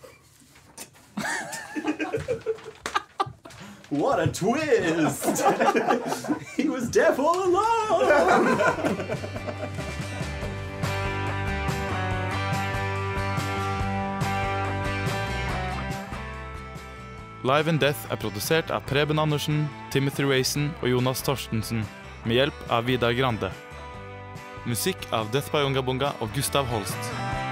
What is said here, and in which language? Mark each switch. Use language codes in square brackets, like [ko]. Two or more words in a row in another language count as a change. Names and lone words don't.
[en] What a twist! He was deaf all along! [no] Live in Death er produsert av Preben Andersen, Timothy Raisin og Jonas Torstensen, med hjelp av Vidar Grande. Musikk av Death by Unga Bunga og Gustav Holst.